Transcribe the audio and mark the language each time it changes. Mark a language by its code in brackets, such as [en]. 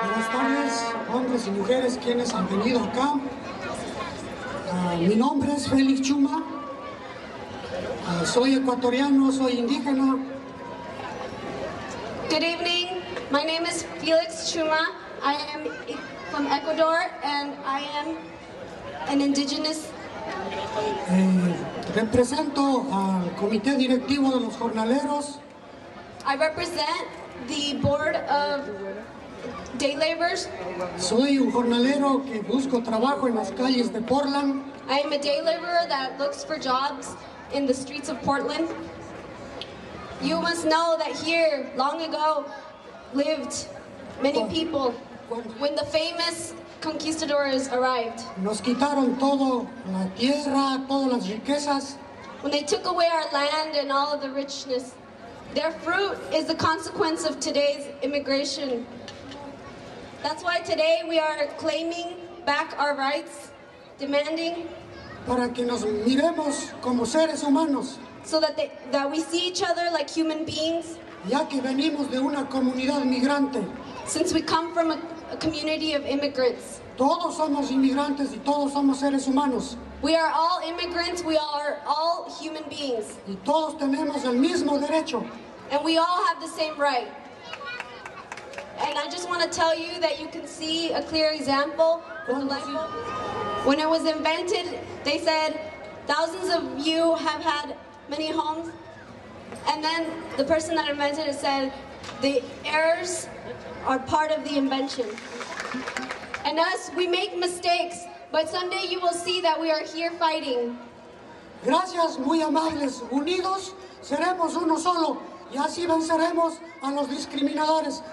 [es] tardes, hombres y mujeres quienes han venido acá. Mi nombre es Félix Chuma. Soy ecuatoriano, soy indígena. [en] Good evening. My name is Felix Chuma. I am from Ecuador and I am an indigenous. [es] Represento al comité directivo de los jornaleros. [en] I represent the board of day laborers. [es] Soy un jornalero que busco trabajo en las calles de Portland. [en] I am a day laborer that looks for jobs in the streets of Portland. You must know that here, long ago, lived many people when the famous conquistadors arrived. [es] Nos quitaron todo, la tierra, todas las riquezas. [en] When they took away our land and all of the richness. Their fruit is the consequence of today's immigration. That's why today we are claiming back our rights, demanding [es] para que nos miremos como seres humanos. [en] So that we see each other like human beings. [es] Ya que venimos de una comunidad migrante. [en] Since we come from a community of immigrants. [es] Todos somos inmigrantes y todos somos seres humanos. [en] We are all immigrants, we are all human beings. [es] Y todos tenemos el mismo derecho. [en] And we all have the same right. And I just want to tell you that you can see a clear example with the light bulb. When it was invented, they said, thousands of you have had many homes. And then the person that invented it said, the errors are part of the invention. And us, we make mistakes, but someday you will see that we are here fighting. [es] Gracias, muy amables. Unidos seremos uno solo y así venceremos a los discriminadores.